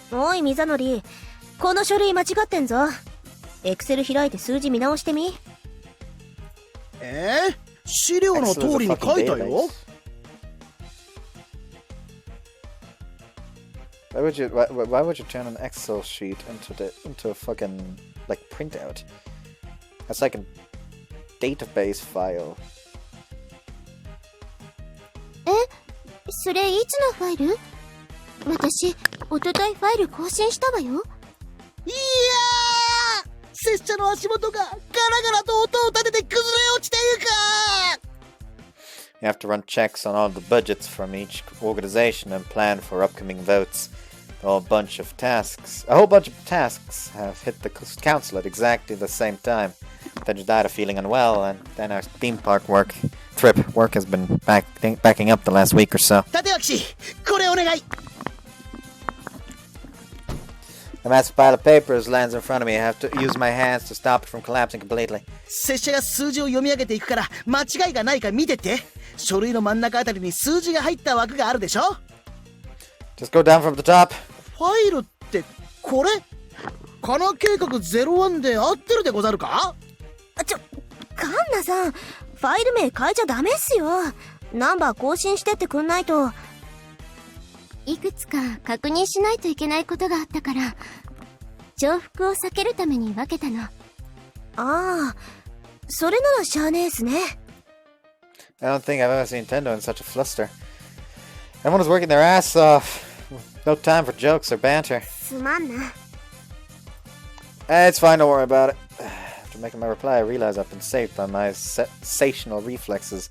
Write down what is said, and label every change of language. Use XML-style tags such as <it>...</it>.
<ja>おいミザノリ、この書類間違ってんぞ。エクセル開いて数字見直してみ。資料の通りに書いたよ。</ja> <en>Why would you turn an Excel sheet into a fucking like printout? That's like a database file.</en> <ja>それいつのファイル？私、一昨日ファイル更新したわよ。いやー！拙者の足元がガラガラと音を立てて崩れ落ちていくか！</ja> <en>You have to run checks on all the budgets from each organization and plan for upcoming votes. A whole bunch of tasks have hit the council at exactly the same time. Tenjin Dida feeling unwell, and then our theme park work has been backing up the last week or so.</en> <ja>立脇、これお願い。</ja> <en>A massive pile of papers lands in front of me. I have to use my hands to stop it from collapsing completely.</en> <ja>拙者が数字を読み上げていくから間違いがないか見てって。書類の真ん中あたりに数字が入った枠があるでしょ。</ja> <en>Just go down from the top.</en> <ja>ファイルってこれ？カナ計画01で合ってるでござるか？カンナさん、ファイル名変えちゃダメっすよ。ナンバー更新してってくんないと。いくつか確認しないといけないことがあったから、重複を避けるために分けたの。ああ、それならしゃあねえっすね。</ja> <en>I don't think I've ever seen Tendo in such a fluster. Everyone is working their ass off. No time for jokes or banter.</en> <ja>すまんな。</ja> <en>It's fine, don't worry about it. After making my reply, I realized I've been saved by my sensational reflexes.</en>